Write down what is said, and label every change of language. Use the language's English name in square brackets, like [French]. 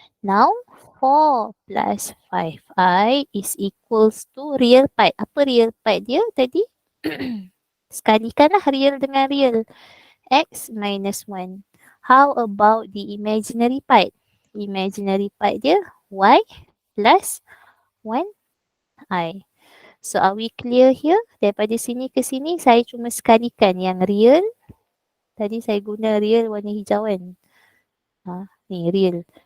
[English] Now, 4 plus 5I is equals to real part. [Malay] Apa real part dia tadi? Sekalikanlah real dengan real. [English] X minus 1. How about the imaginary part? Imaginary part [Malay] dia [English] Y plus 1I. So, are we clear here? [Malay] Daripada sini ke sini, saya cuma sekalikan yang real. Tadi saya guna real warna hijau kan. Ni real.